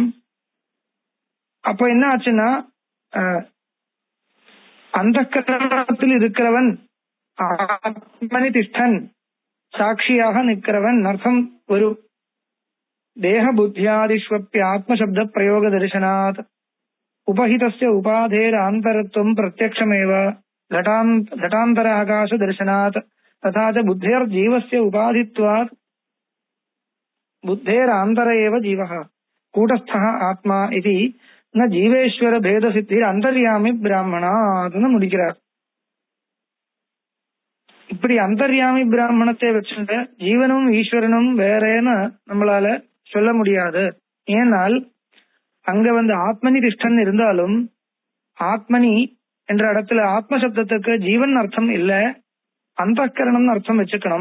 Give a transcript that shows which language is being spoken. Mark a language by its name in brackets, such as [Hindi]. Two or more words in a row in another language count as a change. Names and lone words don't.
[Tamil] அப்ப என்ன ஆச்சுன்னா அந்தःகரணத்தில் இருக்கிறவன் [Sanskrit] आत्मनि तिष्ठन् [Tamil] சாட்சியாக நிற்கிறவன் அர்த்தம் வரும். [Sanskrit] देह बुद्ध्यादिष्वपि आत्मशब्द प्रयोग दर्शनात् उपहितस्य उपाधेः आन्तरत्वं प्रत्यक्षमेव घटांतर आकाश दर्शनात् तथा च बुद्धेर जीवस्य उपाधित्वात् बुद्धेर आंतर एव जीवः कूटस्थः आत्मा इति न जीवेश्वर भेद सिद्धि अंतर्यामी [Tamil] பிராமணாத்னு முடிக்கிறார். இப்படி அந்தர்யாமி பிராமணத்தை வச்சுட்டு ஜீவனும் ஈஸ்வரனும் வேறேன்னு நம்மளால சொல்ல முடியாது. ஏனால் அங்க [Sanskrit] आत्मनि तिष्ठन् [Tamil] இருந்தாலும் ஆத்மனி என்ற இடத்துல ஆத்மசப்தத்துக்கு ஜீவன் அர்த்தம் இல்ல, அந்தఃகரணம் அர்த்தம் வச்சுக்கணும்.